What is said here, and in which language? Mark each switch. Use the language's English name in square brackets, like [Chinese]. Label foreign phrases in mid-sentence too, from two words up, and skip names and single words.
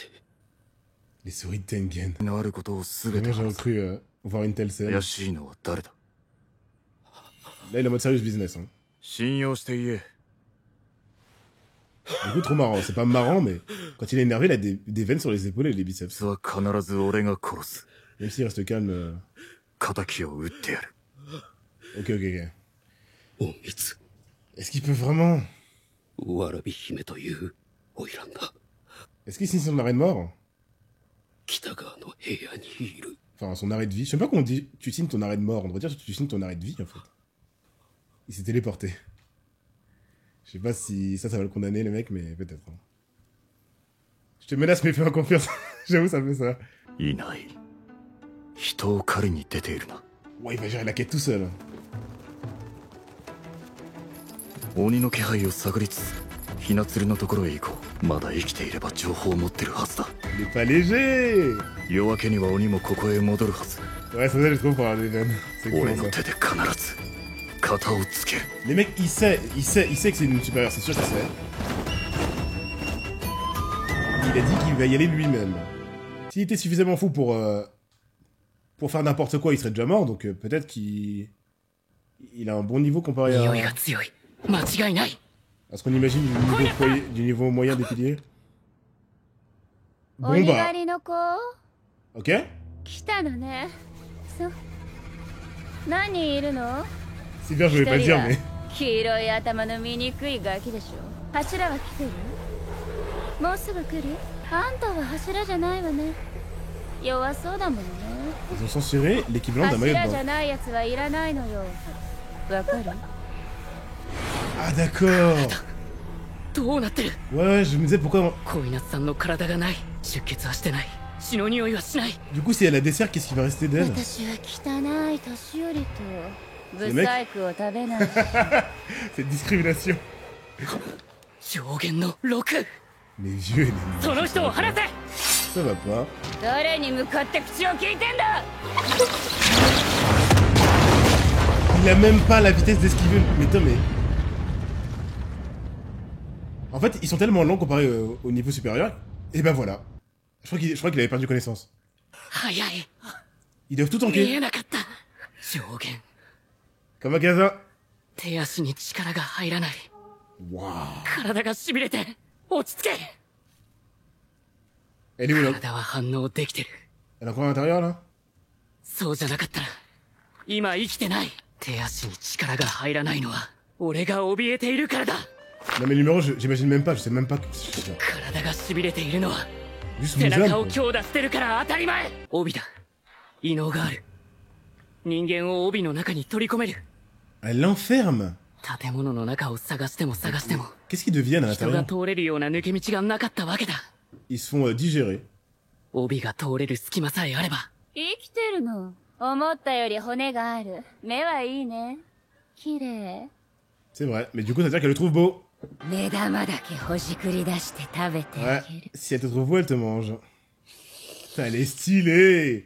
[French] Les souris de Tengen. [Japanese] のあることをすべて [French] Moi j'aurais [Japanese] 話す。 [French] cru voir une telle scène. [Japanese] 怪しいのは誰だ？ [French] Là il est en mode [English] serious business. [French] Hein. [Japanese] 信用して言え。 [French] Du coup trop marrant. C'est pas marrant mais quand il est énervé il a des veines sur les épaules et les biceps. [Japanese] 実は必ず俺が殺す。 [French] Même s'il reste calme. [Japanese] 仇を撃ってやる。 [French] Ok. [Japanese] 隠密 [French] Est-ce qu'il peut vraiment? [Japanese] わらび姫という花魁が [French] Est-ce qu'il signe son arrêt de mort? [Japanese] 北側の部屋にいる。 [French] Enfin son arrêt de vie. Je sais pas comment on dit tu signes ton arrêt de mort. On devrait dire tu signes ton arrêt de vie en fait. Il s'est téléporté. Je sais pas si ça va le condamner le mec mais peut-être. Hein. Je te menace mais fais-moi confiance. J'avoue ça fait ça. [Japanese] いない。人を狩りに出ているな。 [French] Ouais il va gérer la quête tout seul. [Japanese] 鬼の気配を探りつつ、ひなつるのところへ行こう。まだ生きていれば情報を持ってるはずだ。 [French] Il est pas léger. [Japanese] 夜明けには鬼もここへ戻るはず。 [French] Ouais c'est ça je trouve pour avoir des veines. C'est [Japanese] 俺 [French] cool [Japanese] の [French] ça. [Japanese] 手で必ず型をつける。 [French] Les mecs il sait que c'est une supérieure, c'est sûr qu'il sait. Il a dit qu'il va y aller lui-même. S'il était suffisamment fou pour faire n'importe quoi, il serait déjà mort, donc peut-être qu'il a un bon niveau comparé [Japanese] 匂い [French] à [Japanese] が強い間違いない [French] ce qu'on imagine du niveau moyen des piliers. [Japanese] お [French] Bon [Japanese] にが [French] bah, [Japanese] りの子 [French] ok. [Japanese] 来たのねそう何人いるの [French] C'est bien, je voulais pas le [Japanese] 一 [French] dire, [Japanese] 人は [French] mais [Japanese] 黄色い頭の醜いガキでしょ柱は来てるもうすぐ来るあんたは柱じゃないわね弱そうだものね [French] ils ont censuré l'équivalent d'un maillot [Japanese] 柱 [French] de [Japanese] じゃ [French] bain. [Japanese] ないやつはいらないのよわかる [French] Ah d'accord. [Japanese] どうなってる [French] Ouais, je me disais pourquoi... [Japanese] 小稲さんの体がない出血はしてない血の匂いはしない [French] Du coup, si elle a des serres, qu'est-ce qui va rester d'elle? [Japanese] 私は汚い年寄りとれブサイクを食べない [French] Cette discrimination. [Japanese] 上限の6 [French] Les vieux et les [Japanese] その人を離せ [French] ça va pas. [Japanese] 誰に向かって口を聞いてんだ [French] Il a même pas la vitesse d'esquiver. Mais attends, mais... En fait, ils sont tellement lents comparés au niveau supérieur. Et ben voilà. Je crois qu'il avait perdu connaissance. [Japanese] 早い [French] Ils doivent tout [Japanese] 見 [French] tanker. [Japanese] えなかった上限 [French] Comme un Gaza. [Japanese] 手足に力が入らない [French] Waouh. [Japanese] 体が痺れて落ち着け [French] Elle est où là? [Japanese] 体は反応できてる [French] Elle est encore à l'intérieur là? [Japanese] そうじゃなかったら今生きてない手足に力が入らないのは俺が怯えているからだ [French] Non mais le numéro, j'imagine même pas, je sais même pas que... [Japanese] 体が痺れているのは [French] Juste [Japanese] 背 [French] Muzan, [Japanese] 中を [French] quoi. [Japanese] 強打してるから当たり前帯だ異能がある人間を帯の中に取り込める [French] Elle l'enferme. [Japanese] 建物の中を探しても探しても [French] Qu'est-ce qu'ils deviennent à [Japanese] 人が [French] l'intérieur? [Japanese] 通れるような抜け道がなかったわけだ。 [French] Ils se font digérer. [Japanese] 帯が通れる隙間さえあれば。生きてるの。思ったより骨がある。目はいいね。綺麗。 [French] C'est vrai, mais du coup ça veut dire qu'elle le trouve beau. [Japanese] 目玉だけほじくり出して食べてあ [French] Ouais, [Japanese] げる。 [French] si elle te trouve beau, elle te mange. Putain, elle est stylée.